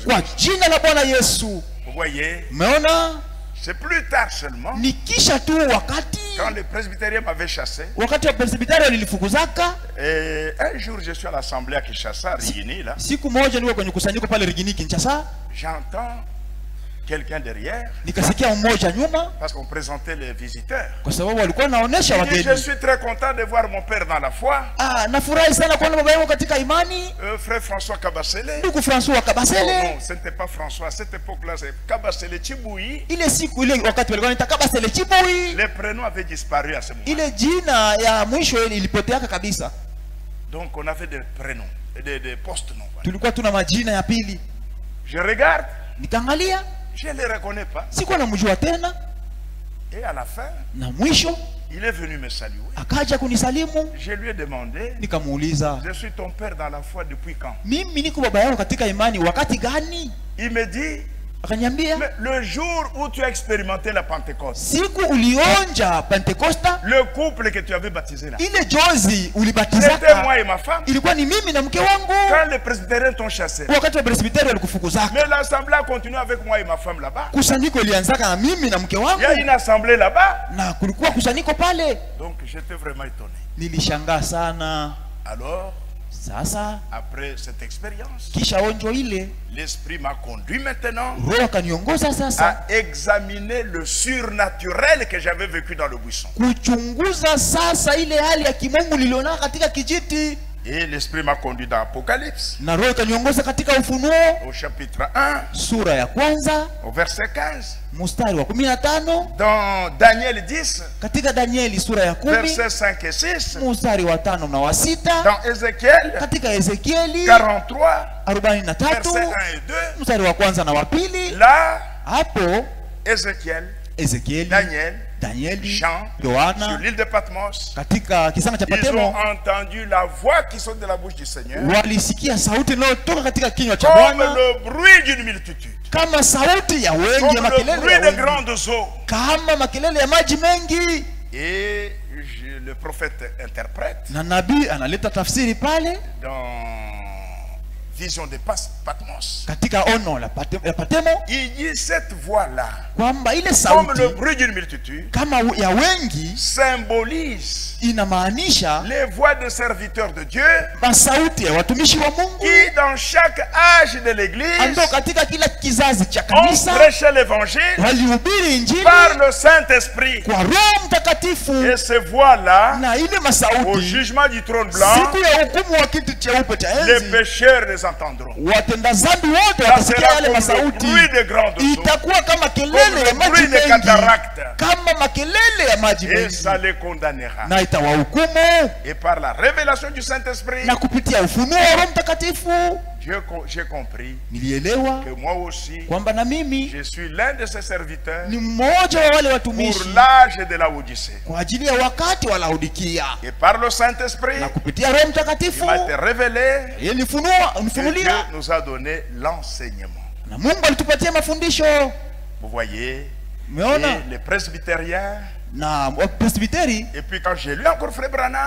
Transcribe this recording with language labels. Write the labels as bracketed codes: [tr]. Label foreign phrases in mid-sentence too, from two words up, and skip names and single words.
[fr] Vous voyez, c'est plus tard seulement, quand le presbytérien m'avait chassé, et un jour je suis à l'assemblée à Kinshasa, Rigini, là, j'entends quelqu'un derrière. [sw] Nikasikia mmoja nyuma. [fr] Parce qu'on présentait les visiteurs. [sw] Kwa sababu walikuwa wanaonesha wageni. [fr] Je suis très content de voir mon père dans la foi. [sw] Nafurahi sana kuona baba yangu katika imani. [fr] Frère François Kabasele. [sw] Ndugu François Kabasele. [fr] Non, ce n'était pas François. À cette époque-là, c'est Kabasele Chiboui. [sw] Ile siku ile wakati walikuwa wanaita Kabasele Chiboui. [fr] Les prénoms avaient disparu à ce moment. [sw] Ile jina ya mwisho ilipotea kabisa. [fr] Donc on avait des prénoms, des post-noms. [sw] Tulikuwa tuna majina ya pili. [fr] Je regarde. [sw] Nikaangalia. [fr] Je ne les reconnais pas. [sw] Sikuwa namjua tena. [fr] Et à la fin, [sw] na mwisho, [fr] il est venu me saluer. [sw] Akaja kunisalimu. [fr] Je lui ai demandé. [sw] Nikamuuliza. [fr] Je suis ton père dans la foi depuis quand? [sw] Mimi niko baba yako katika imani wakati gani? [fr] Il me dit. [sw] Akaniambia, [fr] le jour où tu as expérimenté la Pentecôte. [sw] Siku ulionja Pentecosta. [fr] Le couple que tu avais baptisé là. [sw] Ile jozi ulibatizaka. [fr] C'était moi et ma femme. [sw] Ilikuwa ni mimi na mke wangu. [fr] Quand les presbytériens t'ont chassé. [sw] Wakati wa presbytériens walikufukuzaka. [fr] Mais l'assemblée a continué avec moi et ma femme là-bas. [sw] Kusanyiko ilianzaka na mimi na mke wangu. [fr] Il y a une assemblée là-bas. [sw] Na kulikuwa kusanyiko pale. [fr] Donc j'étais vraiment étonné. [sw] Nilishangaa sana. [fr] Alors, [sw] sasa, [fr] après cette expérience, [sw] kisha onjo ile, [fr] l'esprit m'a conduit maintenant [sw] Roho akaniongoza sasa [fr] à examiner le surnaturel que j'avais vécu dans le buisson. [sw] Kuchunguza sasa ile hali ya kimungu niliona katika kijiti. [fr] Et l'esprit m'a conduit dans Apocalypse. [sw] Na Roho akaniongoza katika Ufunuo. [fr] Au chapitre 1. [sw] Sura ya kwanza. [fr] Au verset 15. [sw] Mstari wa 15. [fr] Dans Daniel 10. [sw] Katika Danieli sura ya 10. [fr] Versets 5 et 6. [sw] Mstari wa 5 na wa 6. [fr] Dans Ezekiel. [sw] Katika Ezekieli 43. 43. [fr] Versets 1 et 2. [sw] Mstari wa kwanza na wa pili. [fr] Là. [sw] Hapo. [fr] Ezekiel. Daniel, Jean, [sw] Yohana, [fr] sur l'île de Patmos, [sw] katika kisanga cha Patemo, [fr] ils ont entendu la voix qui sort de la bouche du Seigneur, [sw] walisikia sauti inayotoka katika kinywa cha Bwana, [fr] comme [sw] Bwana, [fr] le bruit d'une multitude, [sw] kama sauti ya wengi, [fr] comme [sw] ya [fr] le [sw] makelele [fr] bruit [sw] ya [fr] de [sw] wengi, [fr] grandes eaux. [sw] kama makelele ya maji mengi. [fr] Et le prophète interprète, [sw] na nabii analeta tafsiri pale [fr] dans Vision de Patmos, [sw] katika ono la Patemo, [fr] il dit cette voix-là, [sw] kwamba ile [fr] comme [sw] sauti [fr] le bruit d'une multitude, [sw] kama ya wengi, [fr] symbolise [sw] inamaanisha [fr] les voix de serviteurs de Dieu, [sw] masauti ya watumishi wa Mungu, [fr] qui dans chaque âge de l'église [sw] ambao katika kila kizazi cha [fr] ont [sw] kanisa [fr] prêché l'évangile [sw] walihubiri injili [fr] par le Saint-Esprit. [sw] kwa Roho Mtakatifu. [fr] Et ces voix-là, [sw] na ile [fr] au [sw] masauti, [fr] jugement du trône blanc, [sw] siku ya hukumu wa kiti cheupe cha [fr] les [sw] enzi, [fr] pécheurs les entendront. [sw] watenda dhambi wote [fr] Ça [sw] watasikia [fr] sera [sw] yale [fr] comme le [sw] masauti. [fr] bruit de grandes eaux, [sw] Itakuwa kama [fr] comme [sw] kelele ya [fr] le [sw] maji [fr] bruit des [sw] mengi, [fr] cataractes, [sw] kama makelele ya maji [fr] et [sw] mengi, [fr] ça les condamnera. [sw] na itawahukumu. [fr] Et par la révélation du Saint-Esprit, [sw] Na kupitia ufunuo wa Roho Mtakatifu [fr] j'ai compris [sw] nilielewa [fr] que moi aussi, [sw] kwamba na mimi [fr] je suis l'un de ses serviteurs [sw] ni mmoja wa wale [fr] pour [sw] watumishi [fr] l'âge de la Odyssée. [sw] kwa ajili ya wakati wa Laodikia. [fr] Et par le Saint-Esprit, [sw] Na kupitia Roho Mtakatifu [fr] il m'a été révélé [sw] yeye [fr] que [sw] nifunulia, [fr] Dieu nous a donné l'enseignement. [sw] na Mungu alitupatia mafundisho. [fr] Vous voyez, [sw] Umeona? [fr] et les presbytériens. [sw] Na presbiteri, [fr] Et puis quand j'ai lu encore Frère Branham,